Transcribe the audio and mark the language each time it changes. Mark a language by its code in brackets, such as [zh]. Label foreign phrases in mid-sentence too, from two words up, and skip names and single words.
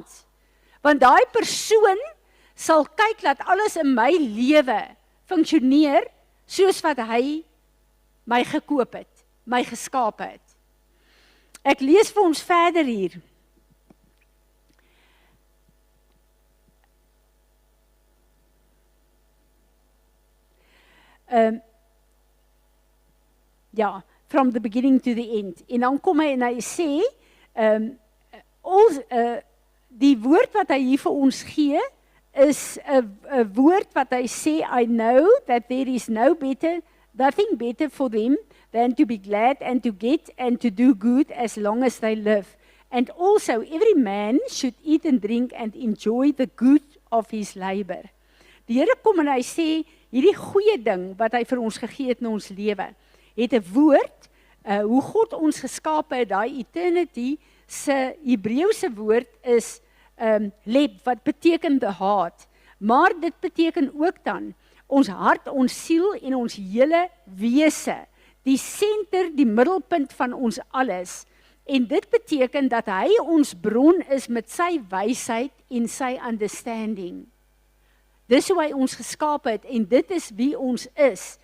[af] Want daai persoon sal kyk dat alles in my lewe funksioneer soos wat hy my gekoop het, my geskape het. Ek lees vir ons verder hier. Ja, [en] from the beginning to the end. [af] En dan kom hy en hy sê, die woord wat hy hier vir ons gee, is 'n woord wat hy sê, [en] I know that there is nothing better for them than to be glad and to get and to do good as long as they live. And also every man should eat and drink and enjoy the good of his labor. [af] Die Here kom en hy sê, hierdie goeie ding wat hy vir ons gegee het in ons lewe, het 'n woord, hoe God ons geskape het, daai eternity, se Hebreëse woord is leb, wat beteken [en] the heart. [af] Maar dit beteken ook dan, ons hart, ons siel en ons hele wese, die senter, die middelpunt van ons alles. En dit beteken dat hy ons bron is met sy wysheid en sy understanding. Dis hoe hy ons geskape het en dit is wie ons is.